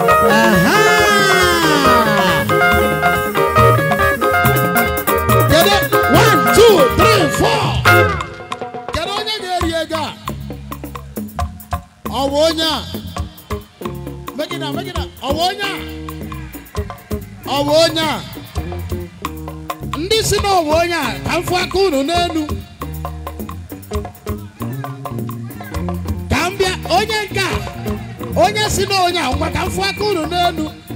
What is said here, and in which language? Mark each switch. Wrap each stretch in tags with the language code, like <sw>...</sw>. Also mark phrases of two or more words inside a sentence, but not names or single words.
<en>Aha! Kedu? One, two, three, four.</en> <ig>Kedu onye ga-eri ego a? Ọ bụ onye a.</ig> <en>Make it now, make it now.</en> <ig>Ọ bụ onye a? Ọ bụ onye a? Ndị si na ọ bụ onye a, ka m fụ aka unu n'elu. Ka m bịa, onye nke a, onye si na onye a, ngwa ka m fụ aka unu n'elu.</ig>